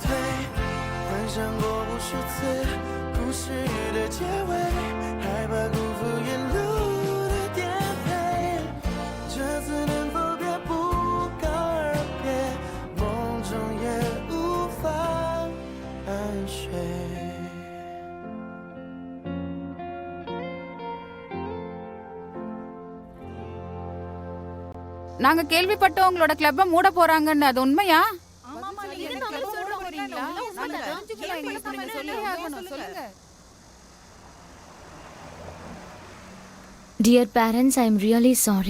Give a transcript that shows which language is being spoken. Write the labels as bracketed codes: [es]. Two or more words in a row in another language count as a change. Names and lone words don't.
[zh] 幻想过无数次故事的结尾，害怕辜负沿路的颠沛。这次能否别不告而别，梦中也无法安睡。 [ta] நாங்க கேள்விப்பட்டோம் உங்களோட கிளப்ப மூட போறாங்கன்னு, அது உண்மையா? [en] Dear parents, I am really sorry.